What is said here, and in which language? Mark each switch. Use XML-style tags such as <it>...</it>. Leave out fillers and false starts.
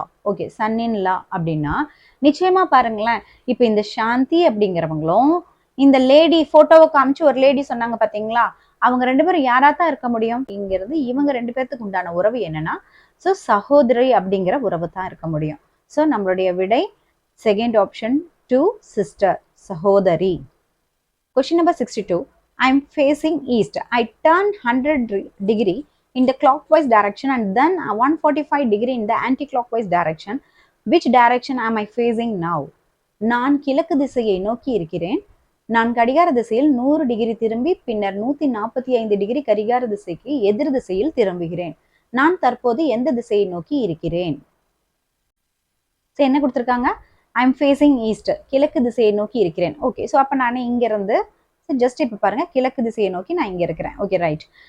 <ta>Okay, son in லா அப்படின்னா நிச்சயமா பாருங்களேன், இப்போ இந்த சாந்தி அப்படிங்கிறவங்களும் இந்த லேடி போட்டோவை காமிச்சு ஒரு லேடி சொன்னாங்க பாத்தீங்களா, அவங்க ரெண்டு பேரும் யாரா தான் இருக்க முடியும்? இங்கிறது இவங்க ரெண்டு பேர்த்துக்கு உண்டான உறவு என்னன்னா ஸோ சகோதரி அப்படிங்கிற உறவு தான் இருக்க முடியும். ஸோ நம்மளுடைய விடை செகண்ட் ஆப்ஷன் 2, சிஸ்டர், சகோதரி.</ta> <en>Question number 62. I am facing east. I turn 100 degree in the clockwise direction and then 145 degree in the anti-clockwise direction. Which direction am I facing now?</en> <ta>நான் கிழக்கு திசையை நோக்கி இருக்கிறேன். நான் கடிகார திசையில் 100 டிகிரி திரும்பி பின்னர் 145 டிகிரி கடிகார திசைக்கு எதிர் திசையில் திரும்புகிறேன். நான் தற்போது எந்த திசையை நோக்கி இருக்கிறேன்? என்ன கொடுத்துருக்காங்க?</ta> <en>I am facing east,</en> <ta>கிழக்கு திசையை நோக்கி இருக்கிறேன். ஓகே, ஸோ அப்போ நான் இங்கிருந்து ஜஸ்ட் இப்போ பாருங்க, கிழக்கு திசையை நோக்கி நான் இங்கே இருக்கிறேன். Okay, right.</ta>